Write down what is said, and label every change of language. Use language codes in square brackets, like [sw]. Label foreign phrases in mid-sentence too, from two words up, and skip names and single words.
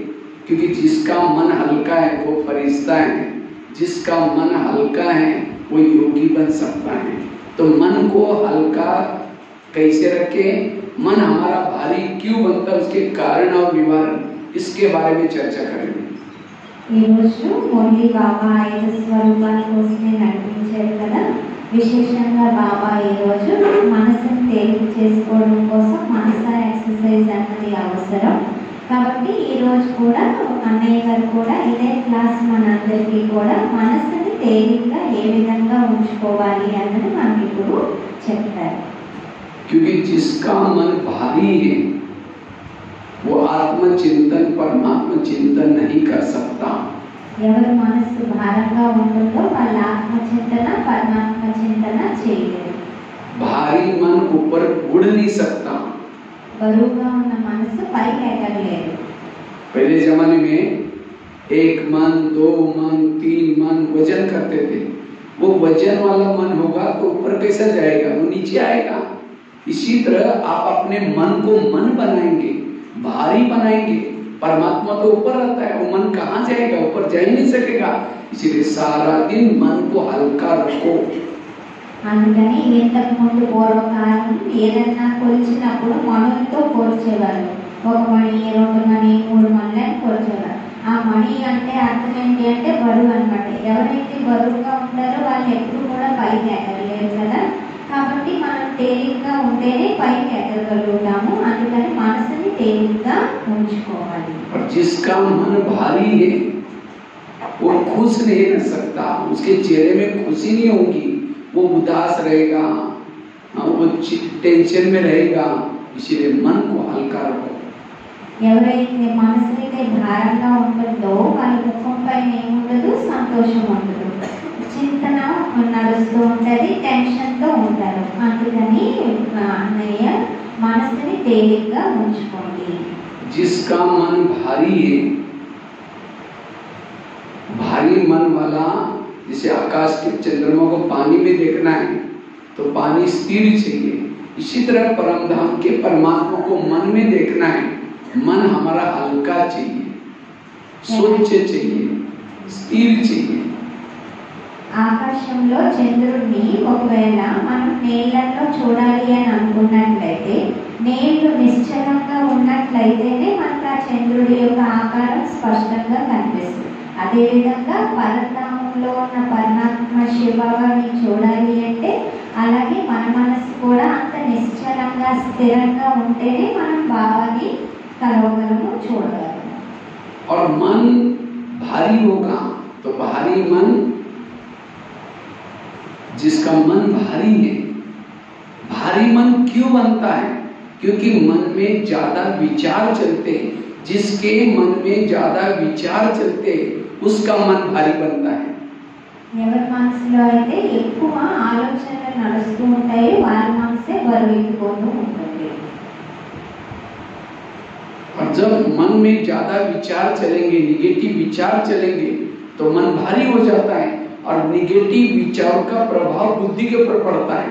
[hi] क्योंकि जिसका मन हल्का है वो फरिश्ता है, जिसका मन हल्का है वो योगी बन सकता है। तो मन को हल्का कैसे रखें, मन हमारा भारी क्यों बनता है, उसके कारण और निवारण, इसके बारे में चर्चा करेंगे। [te] मुरली बाबा 5 స్వరూపాల కోసమే నడిపించారు కదా। విశేషంగా బాబా ఈరోజు మనసును తేలిక చేసుకోవడం కోసం మనసా ఎక్సర్సైజ్ అన్నది అవసరం కాబట్టి ఈరోజు కూడా అన్నయ్య గారు కూడా ఇదే క్లాస్ మనందరికీ కూడా మనసుని తేలికగా ఏ విధంగా ఉంచుకోవాలి అన్నది మనకి ఇప్పుడు చెప్తారు। [hi] क्योंकि जिसका मन भारी है वो आत्मचिंतन परमात्मा चिंतन नहीं कर सकता। [te] ఎవరి మనసు భారంగా ఉంటుందో వాళ్ళ ఆత్మచింతన పరమాత్మ చింతన చేయలేరు। [hi] भारी मन ऊपर उड़ नहीं सकता। [te] బరువుగా ఉన్న మనసు పైకి ఎగరలేదు। [hi] पहले जमाने में 1 मन 2 मन 3 मन वजन करते थे। वो वजन वाला मन होगा तो ऊपर कैसा जाएगा, वो नीचे आएगा। इसी तरह आप अपने मन को मन बनाएंगे, भारी बनाएंगे, परमात्मा तो ऊपर रहता है, वो मन कहाँ जाएगा, ऊपर जा ही नहीं सकेगा। इसलिए सारा दिन मन को हल्का रखो। [te] అందుకని ఇంతకు ముందు పూర్వకాలం ఏదన్నా కొలిచినప్పుడు మణులతో కొలిచేవారు। 1 మణి 2 మణి 3 మణులని కొలిచేవారు। ఆ మణి అంటే అర్థం ఏంటి అంటే బరువు అన్నమాట। ఎవరైతే బరువుగా ఉంటారో వాళ్ళు ఎప్పుడు కూడా పైకి ఎగరలేరు కదా। కాబట్టి మనం తేలికగా ఉంటేనే పైకి ఎగరగలుగుతాము। అందుకని మనసుని తేలికగా ఉంచుకోవాలి। [hi] और जिसका मन भारी है वो खुश नहीं रह सकता, उसके चेहरे में खुशी नहीं होगी, वो उदास रहेगा, वो टेंशन में रहेगा। इसलिए मन को हल्का रखो। [te] ఎవరైతే మనసుకి భారంగా ఉంటుందో వాళ్ళ ముఖం పైన ఏముండదు, సంతోషం ఉండదు, చింతన నడుస్తూ ఉంటది, టెన్షన్తో ఉంటారు। అందుకని అన్నయ్య మనసుని తేలికగా ఉంచుకోండి। [hi] जिसका मन भारी है, भारी मन वाला, जैसे आकाश के चंद्रमा को पानी में देखना है तो पानी स्थिर चाहिए। इसी तरह परमधाम के परमात्मा को मन में देखना है, मन हमारा हल्का चाहिए, स्वच्छ चाहिए, स्थिर चाहिए। [te] ఆకాశంలో చంద్రుడిని ఒకవేళ మనం నీళ్ళల్లో చూడాలి అని అనుకున్నట్లయితే నీళ్లు నిశ్చలంగా ఉన్నట్లయితేనే మనకు ఆ చంద్రుడి యొక్క ఆకారం స్పష్టంగా కనిపిస్తుంది। అదేవిధంగా పరధామంలో ఉన్న పరమాత్మ శివబాబాని చూడాలి అంటే అలాగే మన మనసు కూడా అంత నిశ్చలంగా స్థిరంగా ఉంటేనే మనం బాబాని కలవగలము, చూడగలము। [hi] और मन भारी होगा तो भारी मन, जिसका मन भारी है, भारी मन क्यों बनता है? क्योंकि मन में ज्यादा विचार चलते हैं। जिसके मन में ज्यादा विचार चलते उसका मन भारी बनता है। [te] ఎవరి మనసులో అయితే ఎక్కువ ఆలోచనలు నడుస్తూ ఉంటాయి వాళ్ళ మనసే బరువెక్కిపోతూ ఉంటుంది। [hi] और जब मन में ज्यादा विचार चलेंगे, निगेटिव विचार चलेंगे तो मन भारी हो जाता है और निगेटिव विचारों का प्रभाव बुद्धि के ऊपर पड़ता है।